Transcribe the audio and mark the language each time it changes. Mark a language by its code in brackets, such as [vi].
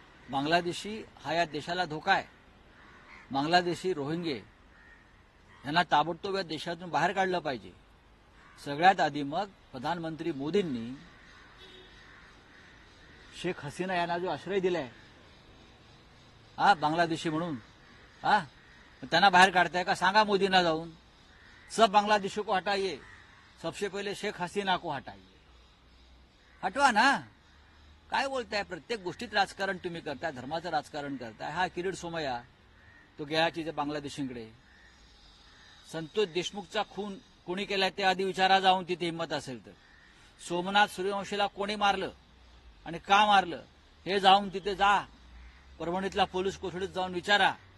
[mr] बांगलादेशी हा या देशाला धोका आहे. बांगलादेशी रोहिंगे यांना ताबडतोब या देशातून बाहेर काढलं पाहिजे. सगळ्यात आधी मग प्रधानमंत्री मोदींनी शेख हसीना यांना जो आश्रय दिलाय बांगलादेशी म्हणून, त्यांना बाहेर काढताय का? सांगा मोदींना जाऊन, [hi] सब बांग्लादेशी को हटाइए, सबसे पहिले शेख हसीना को हटाइए. [mr] हटवा ना. काय बोलताय? प्रत्येक गोष्टीत राजकारण तुम्ही करताय, धर्माचं राजकारण करताय. हा किरीट सोमय्या तो गेल्याची ते बांगलादेशींकडे. संतोष देशमुखचा खून कोणी केलाय ते आधी विचारा जाऊन, तिथे हिंमत असेल तर. सोमनाथ सूर्यवंशीला कोणी मारलं आणि का मारलं हे जाऊन तिथे जा, परभणीतल्या पोलीस कोठडीत जाऊन विचारा.